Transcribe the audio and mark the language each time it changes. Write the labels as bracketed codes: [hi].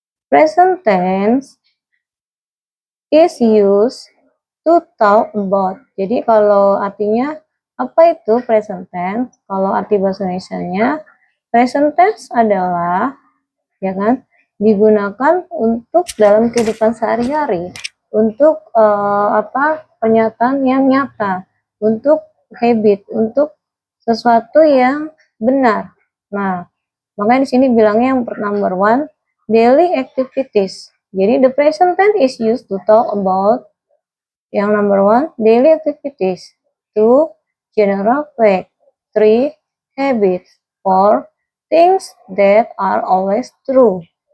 [en] Present tense is used to talk about. [id] Jadi kalau artinya apa itu present tense? Kalau arti bahasa Indonesianya, present tense adalah ya kan digunakan untuk dalam kehidupan sehari-hari, untuk pernyataan yang nyata, untuk habit, untuk sesuatu yang benar. Nah, makanya di sini bilangnya yang [en] number one, daily activities. [id] Jadi [en] the present tense is used to talk about yang number one, daily activities. 2, general fact. 3, habits. 4, things that are always true.